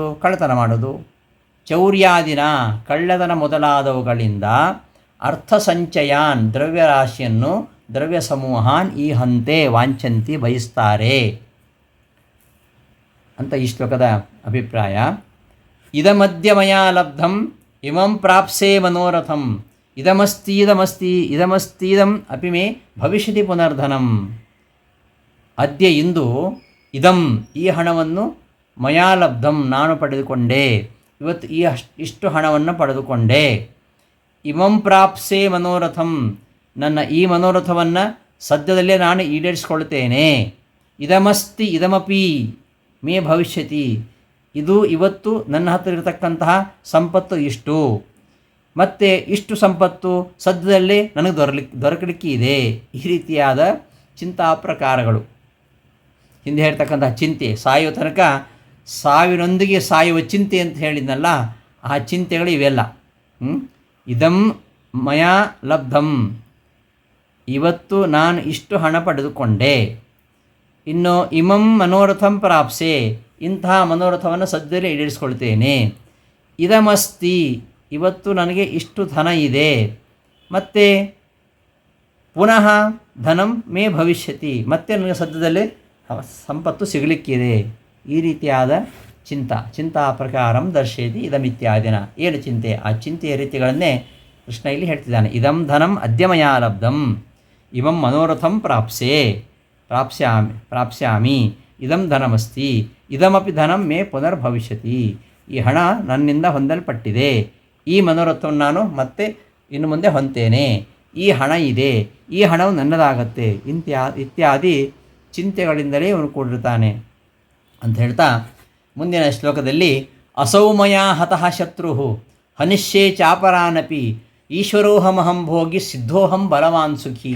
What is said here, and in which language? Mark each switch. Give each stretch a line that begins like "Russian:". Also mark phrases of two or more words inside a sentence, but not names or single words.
Kannada: ಕಳ್ಳತನ ಮಾಡೋದು, ಚೌರ್ಯಾದಿನ, ಕಳ್ಳತನ ಮೊದಲಾದವುಗಳಿಂದ
Sanskrit: ಅರ್ಥ ಸಂಚಯಾನ್,
Kannada: ದ್ರವ್ಯರಾಶಿಯನ್ನು,
Sanskrit: ದ್ರವ್ಯ ಸಮೂಹಾನ್ ಈ ಹಂತೆ ವಾಂಛಂತಿ, ಬಯಸ್ತಾರೆ
Kannada: ಅಂತ ಈ ಶ್ಲೋಕದ ಅಭಿಪ್ರಾಯ.
Sanskrit: ಇದಮದ್ಯ ಮಯಾ ಲಬ್ಧಂ ಇಮಂ ಪ್ರಾಪ್ಸೆ ಮನೋರಥಂ, ಇದಮಸ್ತೀದಂ ಅಪಿ ಮೇ ಭವಿಷ್ಯತಿ ಪುನರ್ಧನಂ.
Kannada: ಅದ್ಯ ಇಂದು ಇದಂ, ಈ ಹಣವನ್ನು,
Sanskrit: ಮಯಾ ಲಬ್ಧಂ
Kannada: ನಾನು ಪಡೆದುಕೊಂಡೆ, ಇವತ್ತು ಇಷ್ಟು ಹಣವನ್ನು ಪಡೆದುಕೊಂಡೆ.
Sanskrit: ಇಮಂ ಪ್ರಾಪ್ಸೆ ಮನೋರಥಂ,
Kannada: ನನ್ನ ಈ ಮನೋರಥವನ್ನು ಸದ್ಯದಲ್ಲೇ ನಾನು ಈಡೇರಿಸಿಕೊಳ್ತೇನೆ.
Sanskrit: ಇದಮಪಿ ಮೇ ಭವಿಷ್ಯತಿ,
Kannada: ಇದು ಇವತ್ತು ನನ್ನ ಹತ್ತಿರ ಇರತಕ್ಕಂತಹ ಸಂಪತ್ತು ಇಷ್ಟು, ಮತ್ತು ಇಷ್ಟು ಸಂಪತ್ತು ಸದ್ಯದಲ್ಲೇ ನನಗೆ ದೊರಕಲಿಕ್ಕೆ ಇದೆ. ಈ ರೀತಿಯಾದ ಚಿಂತಾ ಪ್ರಕಾರಗಳು, ಹಿಂದೆ ಹೇಳ್ತಕ್ಕಂತಹ ಚಿಂತೆ, ಸಾಯುವ ತನಕ ಸಾವಿನೊಂದಿಗೆ ಸಾಯುವ ಚಿಂತೆ ಅಂತ ಹೇಳಿದ್ನಲ್ಲ, ಆ ಚಿಂತೆಗಳು ಇವೆಲ್ಲ.
Sanskrit: ಇದಂ ಮಯಾ ಲಬ್ಧಂ,
Kannada: ಇವತ್ತು ನಾನು ಇಷ್ಟು ಹಣ ಪಡೆದುಕೊಂಡೆ. ಇನ್ನು
Sanskrit: ಇಮಂ ಮನೋರಥಂ ಪ್ರಾಪ್ಸೆ,
Kannada: ಇಂತಹ ಮನೋರಥವನ್ನು ಸದ್ಯದಲ್ಲೇ ಈಡೇರಿಸಿಕೊಳ್ತೇನೆ. ಇದಮಸ್ತಿ, ಇವತ್ತು ನನಗೆ ಇಷ್ಟು ಧನ ಇದೆ, ಮತ್ತು
Sanskrit: ಪುನಃ ಧನಂ ಮೇ ಭವಿಷ್ಯತಿ,
Kannada: ಮತ್ತೆ ನನಗೆ ಸದ್ಯದಲ್ಲೇ ಸಂಪತ್ತು ಸಿಗಲಿಕ್ಕಿದೆ. ಈ ರೀತಿಯಾದ
Sanskrit: ಚಿಂತಾ ಪ್ರಕಾರಂ ದರ್ಶಯತಿ ಇದಮಿತ್ಯಾದಿನ.
Kannada: ಏನು ಚಿಂತೆ? ಆ ಚಿಂತೆಯ ರೀತಿಗಳನ್ನೇ ಕೃಷ್ಣ ಇಲ್ಲಿ ಹೇಳ್ತಿದ್ದಾನೆ.
Sanskrit: ಇದಂ ಧನಂ ಅದ್ಯ ಮಯಾ ಲಬ್ಧಂ, ಇಮಂ ಮನೋರಥಂ ಪ್ರಾಪ್ಸ್ಯಾಮಿ, ಇದಂ ಧನಮಸ್ತಿ, ಇದಮಪಿ ಧನಂ ಮೇ ಪುನರ್ಭವಿಷ್ಯತಿ.
Kannada: ಈ ಹಣ ನನ್ನಿಂದ ಹೊಂದಲ್ಪಟ್ಟಿದೆ, ಈ ಮನೋರಥವನ್ನು ನಾನು ಮತ್ತೆ ಇನ್ನು ಮುಂದೆ ಹೊಂತೇನೆ, ಈ ಹಣ ಇದೆ, ಈ ಹಣವು ನನ್ನದಾಗತ್ತೆ, ಇತ್ಯಾದಿ ಚಿಂತೆಗಳಿಂದಲೇ ಇವನು ಕೂಡಿರ್ತಾನೆ ಅಂತ ಹೇಳ್ತಾ ಮುಂದಿನ ಶ್ಲೋಕದಲ್ಲಿ
Sanskrit: ಅಸೌಮಯ ಹತಃ ಶತ್ರು ಹನಿಷ್ಯೇ ಚಾಪರಾನಪಿ ಈಶ್ವರೋಹಮಹಂ ಭೋಗಿ ಸಿದ್ಧೋಹಂ ಬಲವಾನ್ ಸುಖಿ.